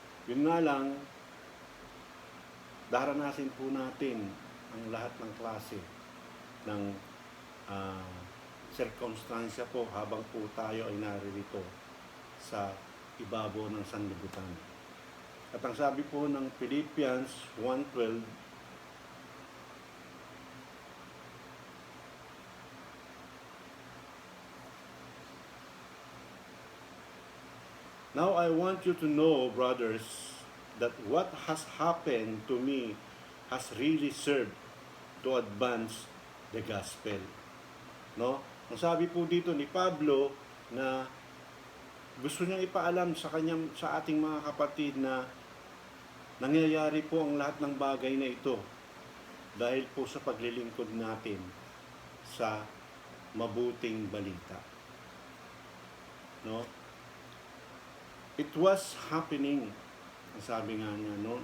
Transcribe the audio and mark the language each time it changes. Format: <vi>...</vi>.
<tl>Yun nga lang, daranasin po natin ang lahat ng klase ng sirkumstansya po habang po tayo ay naririto sa ibabaw ng sanlibutan. At ang sabi po ng</tl> <en>Philippians 1:12, "Now I want you to know, brothers, that what has happened to me has really served to advance the gospel." No?</en> <tl>Ang sabi po dito ni Pablo na gusto niyang ipaalam sa ating mga kapatid na nangyayari po ang lahat ng bagay na ito dahil po sa paglilingkod natin sa mabuting balita. No?</tl> <en>It was happening,</en> <tl>sabi nga niya, no?</tl>